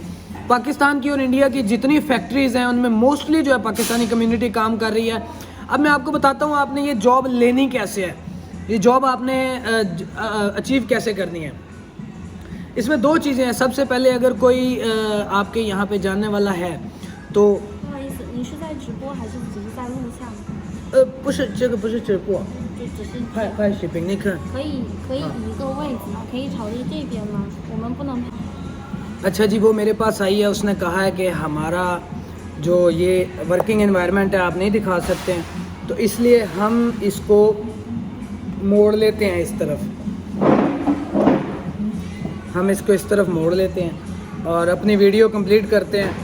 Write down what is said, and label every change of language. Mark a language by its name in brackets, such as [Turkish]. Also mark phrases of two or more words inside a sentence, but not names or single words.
[Urdu] پاکستان کی اور انڈیا کی جتنی فیکٹریز ہیں ان میں موسٹلی جو ہے پاکستانی کمیونٹی کام کر رہی ہے. اب میں آپ کو بتاتا ہوں آپ نے یہ جاب لینی کیسے ہے، یہ جاب آپ نے اچیو کیسے کرنی ہے. اس میں 2 چیزیں ہیں۔ سب سے پہلے اگر کوئی آپ کے یہاں پہ جاننے والا ہے تو [Chinese] 不是这个不是直播，拍视频，你看可以移个位置吗？可以朝着这边吗？我们不能。 [Urdu] اچھا جی، وہ میرے پاس آئی ہے، اس نے کہا ہے کہ ہمارا جو یہ [English] working environment [Urdu] ہے آپ نہیں دکھا سکتے ہیں، تو اس لیے ہم اس کو موڑ لیتے ہیں اس طرف، ہم اس کو اس طرف موڑ لیتے ہیں اور اپنی ویڈیو کمپلیٹ کرتے ہیں.